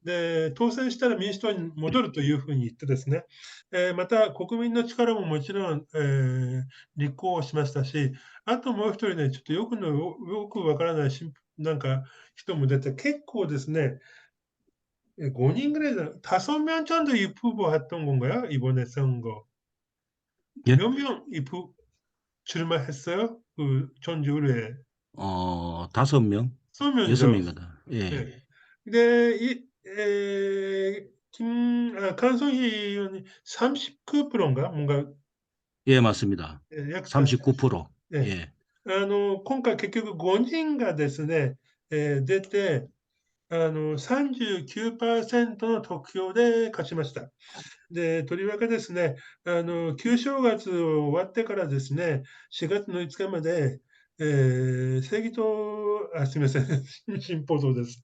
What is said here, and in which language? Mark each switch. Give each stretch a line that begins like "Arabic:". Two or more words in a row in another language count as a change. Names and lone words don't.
Japanese: で、当選したら民主党に戻るというふうに言ってですね、また国民の力ももちろん、立候補しましたし、あともう一人ね、ちょっとよくわからないなんか人も出て、結構ですね、 5人ぐらいだ、
Korean: 다섯 명 정도 후보했던 건가요? 이번에 선거. 예? 몇 명 출마했어요? 그 전주에. 5명, 5명이죠. 6명이다. 예. 네. 근데 강성희 의원이 39%인가? 뭔가, 예, 맞습니다. 약 39%. 네. 예.
Japanese: 今回結局5人がですね、出て、39%の得票で勝ちました。で、とりわけですね、旧正月終わってからですね、4月の5日まで、正義党、すみません、進歩党です。